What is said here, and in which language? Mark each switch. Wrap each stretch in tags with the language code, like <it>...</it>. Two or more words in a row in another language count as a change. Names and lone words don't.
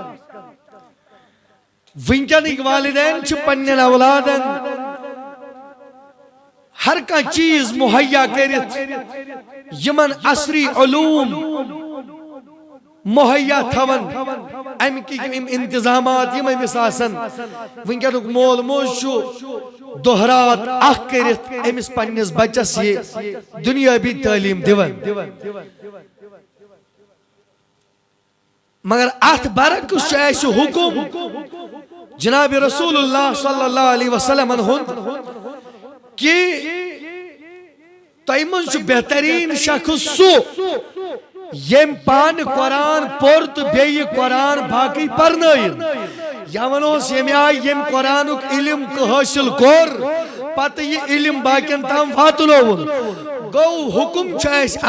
<ks>وٕنکٮ۪نٕکۍ والدین چھِ پننٮ۪ن اولادن ہر کانٛہہ چیٖز مہیا کٔرِتھ یمن عصری علوم مہیا تھاون امکۍ یم انتظامات یم أمِس آسن وٕنکٮ۪نُک مول موج چھُ دۄہ رات اکھ کٔرِتھ أمِس پننِس بچس یہِ دُنیٲبی تعلیٖم دِوان مگر اتھ برعکس چھُ اسہِ حکم جناب رسول اللہ</ks> <ar>صلی اللہ علیہ وسلم</ar> <ks>ہُنٛد کہ تۄہہِ منٛز چھُ بہترین شخص سُہ یم پانہٕ قرآن پوٚر تہٕ بیٚیہِ قرآن باقٕے پرنٲیِن یا ونوس ییٚمہِ آیہِ ییٚمۍ قرآنُک علم حٲصِل کوٚر پتہٕ یہِ علم باقین تام واتنووُن گوٚو حکم چھُ اسہِ</ks>